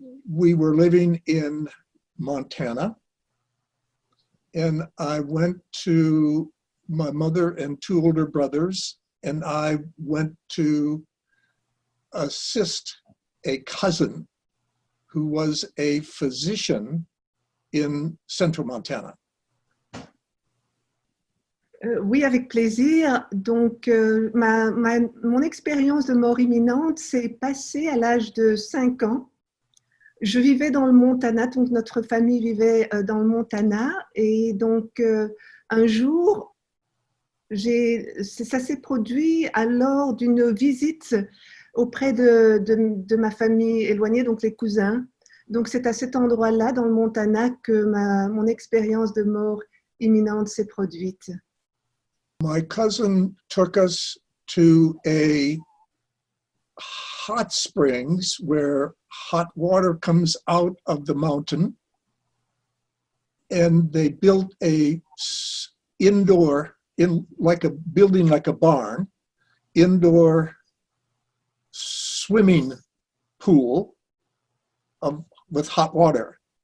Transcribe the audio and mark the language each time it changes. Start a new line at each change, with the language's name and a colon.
English: We were living in Montana, and I went to my mother and 2 older brothers, and I went to assist a cousin who was a physician in central Montana.
French: Oui, avec plaisir. Donc, mon expérience de mort imminente s'est passée à l'âge de 5 ans. Je vivais dans le Montana, donc notre famille vivait dans le Montana. Et donc, un jour, ça s'est produit lors d'une visite auprès de ma famille éloignée, donc les cousins. Donc, c'est à cet endroit-là, dans le Montana, que mon expérience de mort imminente s'est produite.
English: My cousin took us to a hot springs where hot water comes out of the mountain, and they built a indoor, like a building like a barn, indoor swimming pool with hot water.